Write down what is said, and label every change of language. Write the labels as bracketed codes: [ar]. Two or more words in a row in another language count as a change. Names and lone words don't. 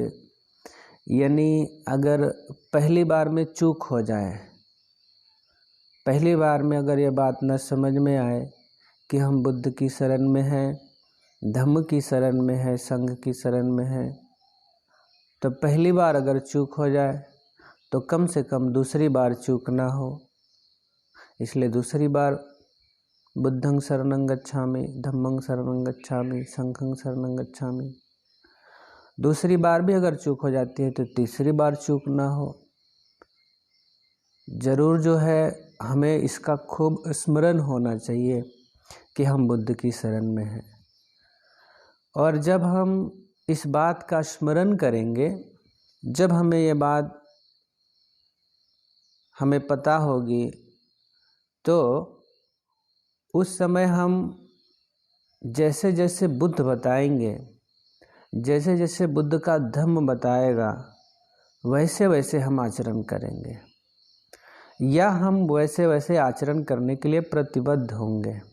[hi] यानी अगर पहली बार में चूक हो जाए, पहली बार में अगर ये बात न समझ में आए कि हम बुद्ध की शरण में हैं, धम्म की शरण में है, संघ की शरण में है, तो पहली बार अगर चूक हो जाए तो कम से कम दूसरी बार चूक ना हो। इसलिए दूसरी बार [pi] बुद्धं शरणं गच्छामि, धम्मं शरणं गच्छामि, संघं शरणं गच्छामि। [hi] दूसरी बार भी अगर चूक हो जाती है तो तीसरी बार चूक ना हो। जरूर जो है हमें इसका खूब स्मरण होना चाहिए कि हम बुद्ध की शरण में हैं। और जब हम इस बात का स्मरण करेंगे, जब हमें ये बात हमें पता होगी, तो उस समय हम जैसे जैसे बुद्ध बताएंगे, जैसे जैसे बुद्ध का धम्म बताएगा, वैसे वैसे हम आचरण करेंगे या हम वैसे वैसे आचरण करने के लिए प्रतिबद्ध होंगे।